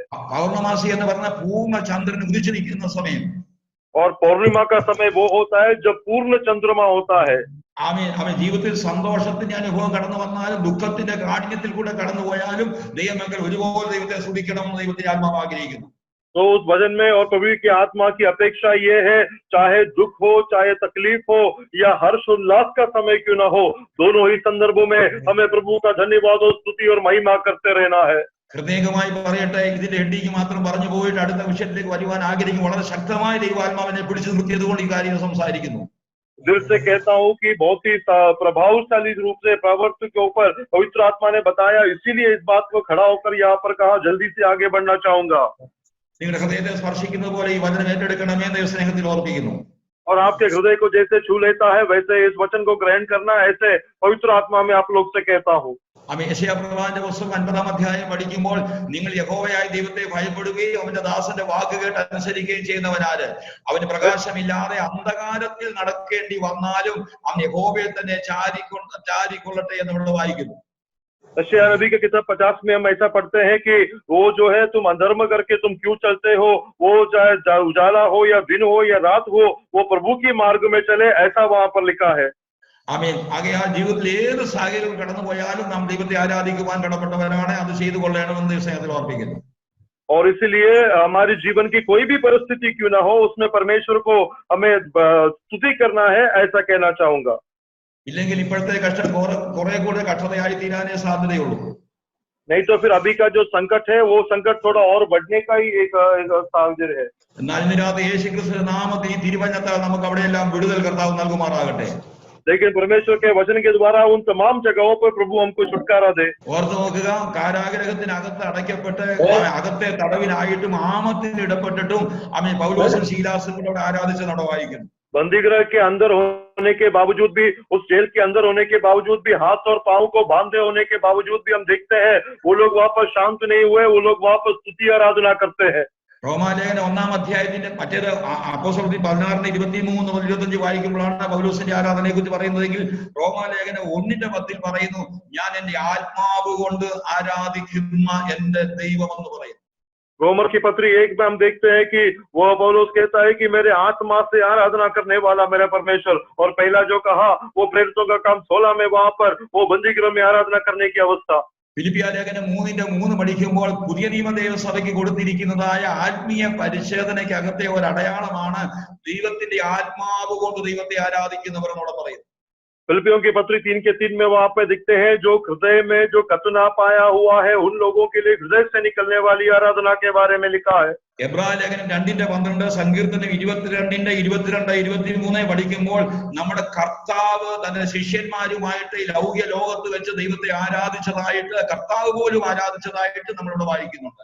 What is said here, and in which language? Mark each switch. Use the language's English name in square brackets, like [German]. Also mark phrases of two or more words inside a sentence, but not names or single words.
[Malayalam] പൗർണമാസി എന്ന് പറഞ്ഞാൽ പൂർണ്ണ ചന്ദ്രൻ ഉദിച്ചു നിൽക്കുന്ന സമയം. [Hindi] और पौर्णिमा का समय वो होता है जब पूर्ण चंद्रमा होता है। [Malayalam] അവൻ ജീവിതത്തിൽ സന്തോഷത്തിന്റെ അനുഭവം കടന്നു വന്നാലും ദുഃഖത്തിന്റെ കാഠിന്യത്തിൽ കൂടെ കടന്നു പോയാലും ദൈവമക്കൾ ഒരുപോലെ ദൈവത്തെ സ്തുതിക്കണമെന്ന് ദൈവത്തിന്റെ ആത്മാവ് ആഗ്രഹിക്കുന്നു. [Hindi] तो उस भजन में और प्रभु की आत्मा की अपेक्षा ये है, चाहे दुख हो, चाहे तकलीफ हो या हर्ष उल्लास का समय क्यों ना हो, दोनों ही संदर्भों में हमें प्रभु का धन्यवाद और स्तुति और महिमा करते रहना है। [Malayalam] ഹൃദയമായി പറയട്ടെ, ഇതിന്റെ ഹെഡിക്ക് മാത്രം പറഞ്ഞു പോയിട്ട് അടുത്ത വിഷയത്തിലേക്ക് വരുവാൻ ആഗ്രഹിക്കും. വളരെ ശക്തമായ ദൈവാത്മാവിനെ പിടിച്ചു നിർത്തിയത് കൊണ്ട് ഈ കാര്യം സംസാരിക്കുന്നു. [Hindi] दिल से कहता हूँ कि बहुत ही प्रभावशाली रूप से प्रवर्त के ऊपर पवित्र आत्मा ने बताया, इसीलिए इस बात को खड़ा होकर यहाँ पर कहा, जल्दी से आगे बढ़ना चाहूंगा। [Malayalam] നിങ്ങളുടെ ഹൃദയത്തെ സ്പർശിക്കുന്ന പോലെ ഈ വചനം ഏറ്റെടുക്കണമേ എന്ന് സ്നേഹത്തിൽ ഓർപ്പിക്കുന്നു. [Hindi] और आपके हृदय को जैसे छू लेता है वैसे इस वचन को ग्रहण करना, ऐसे पवित्र आत्मा में आप लोग से कहता हूँ। [Malayalam] യെശയ്യാപ്രവാചകന്റെ പുസ്തകം 50-ാം അധ്യായം പഠിക്കുമ്പോൾ, നിങ്ങൾ യഹോവയായ ദൈവത്തെ ഭയപ്പെടുകയും അവന്റെ ദാസന്റെ വാക്ക് കേട്ട് അനുസരിക്കുകയും ചെയ്യുന്നവനാര്? അവന് പ്രകാശമില്ലാതെ അന്ധകാരത്തിൽ നടക്കേണ്ടി വന്നാലും അവൻ യഹോവയെ തന്നെ ചാരിക്കൊള്ളട്ടെ എന്ന് നമ്മൾ വായിക്കുന്നു. [Hindi] यशायाह नबी की किताब 50 में हम ऐसा पढ़ते हैं कि वो जो है, तुम अधर्म करके तुम क्यों चलते हो, वो चाहे उजाला हो या दिन हो या रात हो, वो प्रभु की मार्ग में चले, ऐसा वहां पर लिखा है। [Malayalam] ആമേൻ. ആകയാൽ ജീവിതത്തിൽ ഏത് സാഹചര്യം കടന്നു പോയാലും നാം ദൈവത്തെ ആരാധിക്കുവാൻ കടപ്പെട്ടവരാണ്. അത് ചെയ്തു കൊള്ളണമെന്ന് സ്നേഹത്തിൽ ഓർപ്പിക്കുന്നു. [Hindi] और इसलिए हमारे जीवन की कोई भी परिस्थिति क्यों ना हो, उसमें परमेश्वर को हमें स्तुति करना है, ऐसा कहना चाहूंगा। [Malayalam] ഇല്ലെങ്കിൽ ഇപ്പോഴത്തെ കഷ്ടം കുറെ കൂടെ കഷ്ടതയായി തീരാനേ സാധ്യതയുള്ളൂ. [Hindi] नहीं तो फिर अभी का जो संकट है वो संकट थोड़ा और बढ़ने का ही एक साहचर्य है। [Malayalam] എന്നാൽ ഇന്ന് രാത്രി യേശു ക്രിസ്തു നാമത്തിൽ ഈ തിരുവചനത്താൽ നമുക്ക് അവിടെയെല്ലാം വിടുതൽ കർത്താവ് നൽകുമാറാകട്ടെ. [Hindi] लेकिन परमेश्वर के वचन के द्वारा उन तमाम जगहों पर प्रभु हमको छुटकारा दे। [Malayalam] ഓർത്ത് നോക്കുക, കാരാഗ്രഹത്തിനകത്ത് അടയ്ക്കപ്പെട്ട് അകത്തെ തടവിലായിട്ടും ആമത്തിന് ഇടപെട്ടിട്ടും അവൻ പൗലോസും ശീലാസും കൂടെ ആരാധിച്ച് നമ്മൾ വായിക്കുന്നു. [Hindi] बंदी गृह के अंदर होने के बावजूद भी, उस जेल के अंदर होने के बावजूद भी, हाथ और पांव को बांधे होने के बावजूद भी हम देखते हैं वो लोग वहां पर शांत नहीं हुए, वो लोग वहां पर स्तुति आराधना करते हैं। [Malayalam] റോമാലേഖനം 1-ാം അധ്യായത്തിന്റെ മറ്റേത് അപ്പോസ്തലർ 16:23-25 വായിക്കുമ്പോഴാണ് പൗലോസിന്റെ ആരാധനയെ കുറിച്ച് പറയുന്നതെങ്കിൽ റോമാലേഖനം 1:10 പറയുന്നു, ഞാൻ എന്റെ ആത്മാവ് കൊണ്ട് ആരാധിക്കുന്ന എന്റെ ദൈവം എന്ന് പറയുന്നു. [Hindi] रोमर की पत्री 1 में हम देखते हैं कि वो पौलुस कहता है कि मेरे आत्मा से आराधना करने वाला मेरा परमेश्वर। और पहला जो कहा वो प्रेरितों का काम 16 में, वहां पर वो बंदी गृह में आराधना करने की अवस्था। [Malayalam] ഫിലിപ്പിയ ലേഖനം 3:3 പഠിക്കുമ്പോൾ പുതിയ നിയമ ദൈവസഭയ്ക്ക് കൊടുത്തിരിക്കുന്നതായ ആത്മീയ പരിശോധനയ്ക്കകത്തെ ഒരു അടയാളമാണ് ദൈവത്തിന്റെ ആത്മാവ് കൊണ്ട് ദൈവത്തെ ആരാധിക്കുന്നവർ എന്നോട് പറയുന്നു. [Hindi] फिलिपियों की पत्री 3:3 में वहां पे दिखते हैं जो हृदय में जो कतना पाया हुआ है उन लोगों के लिए हृदय से निकलने वाली आराधना के बारे में लिखा है। [Malayalam] എബ്രായ ലേഖനം 2:12 സങ്കീർത്തനം 22:23 പഠിക്കുമ്പോൾ നമ്മുടെ കർത്താവ് തന്റെ ശിഷ്യന്മാരുമായിട്ട് ലൗകിക ലോകത്ത് വെച്ച് ദൈവത്തെ ആരാധിച്ചതായിട്ട്, കർത്താവ് പോലും ആരാധിച്ചതായിട്ട് നമ്മളിവിടെ വായിക്കുന്നുണ്ട്.